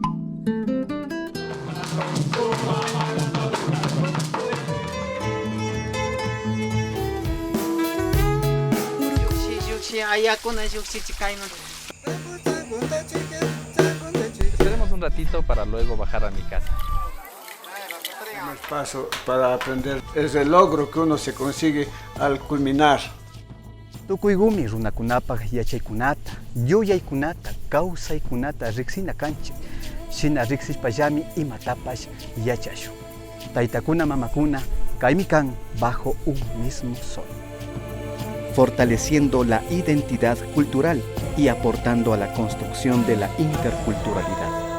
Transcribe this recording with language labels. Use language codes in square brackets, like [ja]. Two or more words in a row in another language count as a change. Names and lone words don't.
[es] Esperemos un ratito para luego bajar a mi casa. Un espacio para aprender es el logro que uno se consigue al culminar. [qu] Tukuygumi runakunapak yachaykunata, yuyaykunata, kawsaykunata riksina kanchik. Shina riksishpallami imatapash yachashu. Taytakuna mamakuna kaymi kan [es] bajo un mismo sol. Fortaleciendo la identidad cultural y aportando a la construcción de la interculturalidad.